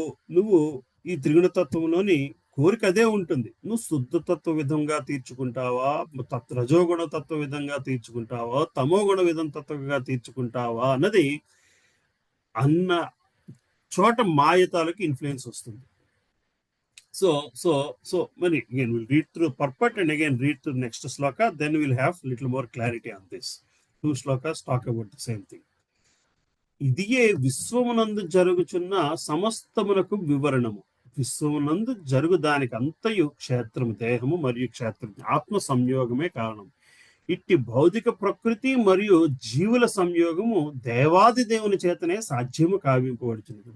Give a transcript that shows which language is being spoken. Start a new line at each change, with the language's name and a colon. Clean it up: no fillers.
Telugu: నువ్వు ఈ త్రిగుణతత్వంలోని కోరిక అదే ఉంటుంది. నువ్వు శుద్ధతత్వ విధంగా తీర్చుకుంటావా, రజోగుణ తత్వ విధంగా తీర్చుకుంటావా, తమోగుణ తత్వంగా తీర్చుకుంటావా అన్నది అన్న చోట మాయతాలకు ఇన్ఫ్లుయెన్స్ వస్తుంది.
English: So many again we'll read through purport and again read through next sloka, then we'll have little more clarity on this. 2 slokas talk about the same thing.
Telugu: ఇదియే విశ్వమునందు జరుగుచున్న సమస్తమునకు వివరణము. విశ్వమునందు జరుగు దానికి అంతయు క్షేత్రము, దేహము మరియు క్షేత్రం, ఆత్మ సంయోగమే కారణం. ఇట్టి భౌతిక ప్రకృతి మరియు జీవుల సంయోగము దేవాది దేవుని చేతనే సాధ్యము కావింపబడుచున్నది.